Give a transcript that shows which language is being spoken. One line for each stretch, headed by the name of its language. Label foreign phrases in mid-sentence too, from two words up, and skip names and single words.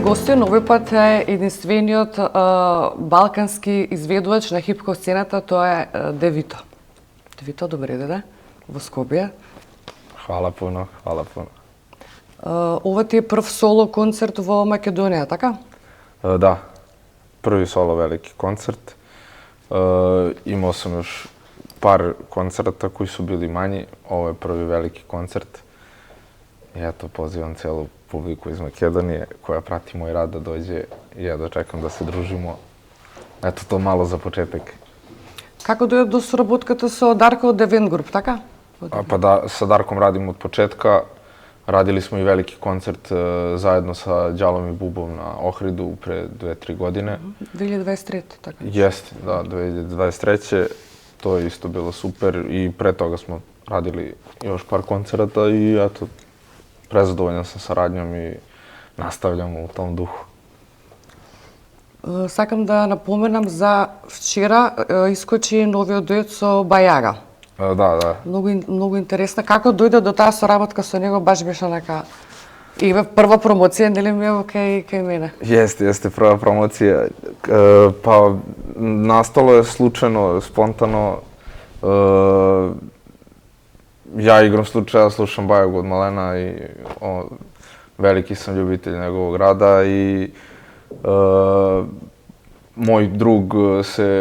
Macedonian: Гостин овој пат е единствениот балкански изведувач на хип-хоп сцената, тоа е Девито. Девито, добре дојде во Скопје.
Serbian: Хвала пуно, хвала пуно.
Macedonian: Ова ти е прв соло концерт во Македонија, така?
Serbian: Да, први соло велики концерт. Имao sam još par koncerta koji su bili manji. Ovo je prvi veliki koncert. I eto, pozivam celu publiku iz Makedonije koja prati moj rad da dođe i ja dočekam da se družimo. Eto, to malo za početak.
Macedonian: Kako doјде до соработката со Дарко од Девен Груп, така?
Serbian: Pa da, sa Darkom radim od početka. Radili smo i veliki koncert zajedno sa Đalom i Bubom na Ohridu pre 2-3 godine.
Macedonian: 2023, така?
Serbian: Jeste, da, 2023. To je isto bilo super i pre toga smo radili još par koncerata i eto, prezadovoljan sam saradnjom i nastavljamo u tom duhu.
Macedonian: Сакам да напоменам за вчера искочи новиот дует со Бајага.
Serbian: Da.
Macedonian: Многу интересна. Како дојде до таа соработка со него, баш беше онака и прва промоција, нели ми е кај мене?
Serbian: Jeste, prva promocija. Pa nastalo je slučajno, spontano. Ja igram slučaja, slušam Bajagu od malena i veliki sam ljubitelj njegovog rada i moj drug se